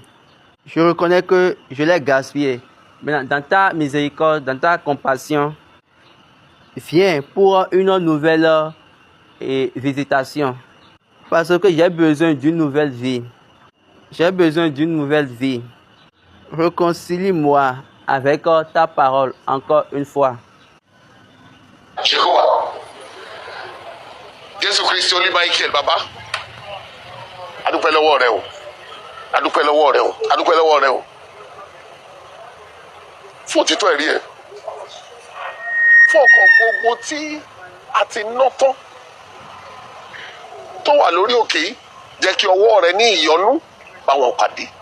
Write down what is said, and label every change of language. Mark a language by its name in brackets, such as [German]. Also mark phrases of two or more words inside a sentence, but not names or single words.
[French] Je reconnais que je l'ai gaspillé. Mais dans ta miséricorde, dans ta compassion, viens pour une nouvelle visitation. Parce que j'ai besoin d'une nouvelle vie. J'ai besoin d'une nouvelle vie. Réconcilie-moi avec ta parole encore une fois. Jehovah. [Yoruba] Jésù Kristi olú Michael baba. Adúpẹ́ lọ́wọ́ rẹ o. Adúpẹ́ lọ́wọ́ rẹ o. Adúpẹ́ lọ́wọ́ rẹ o. Fún òtítọ́ ẹ̀rí ẹ̀. Fún ọkọ̀ gbogbo tí a ti ná tán tó wà lórí òkè yìí, jẹ́ kí ọwọ́ rẹ ní ìyọ́nú bá wọn pàdé.